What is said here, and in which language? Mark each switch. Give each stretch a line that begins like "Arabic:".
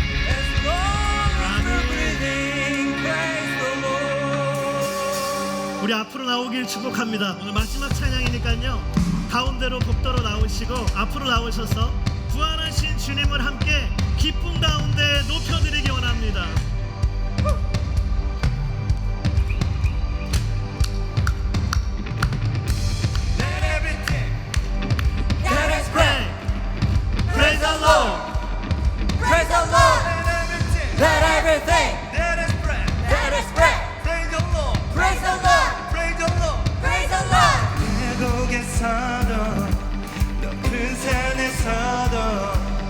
English: As long as we're breathing, praise the Lord.
Korean: 우리 앞으로 나오길 축복합니다. 오늘 마지막 찬양이니까요. 가운데로 복도로 나오시고 앞으로 나오셔서 부활하신 주님을 함께 기쁨 가운데 높여드리기 원합니다.
English: Let everything that is breath praise the Lord. Praise the Lord. Let everything that is breath praise the Lord. Praise the Lord. Praise the Lord. Praise the Lord.
Korean: 계곡에서도 높은 산에서도